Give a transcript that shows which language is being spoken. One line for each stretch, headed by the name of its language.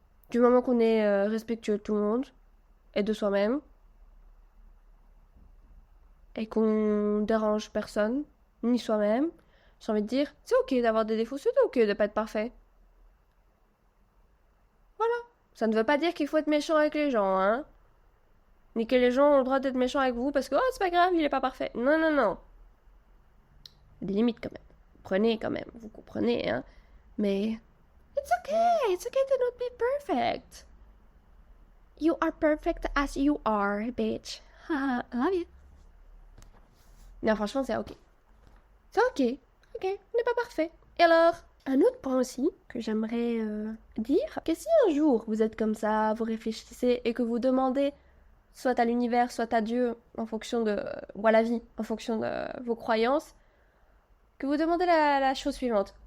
French: Du moment qu'on est respectueux de tout le monde et de soi-même et qu'on dérange personne, ni soi-même, j'ai envie de dire, c'est ok d'avoir des défauts, c'est ok de pas être parfait. Voilà. Ça ne veut pas dire qu'il faut être méchant avec les gens, hein. Ni que les gens ont le droit d'être méchants avec vous parce que, oh, c'est pas grave, il est pas parfait. Non, non, non. Des limites quand même. Prenez quand même, vous comprenez, hein.
English: Mais, it's okay to not be perfect. You are perfect as you are, bitch. I love you.
French: Non, franchement, c'est ok. C'est ok. Ok, on n'est pas parfait. Et alors, un autre point aussi que j'aimerais dire, que si un jour vous êtes comme ça, vous réfléchissez et que vous demandez soit à l'univers, soit à Dieu, en fonction de, ou à la vie, en fonction de vos croyances, que vous demandez la chose suivante.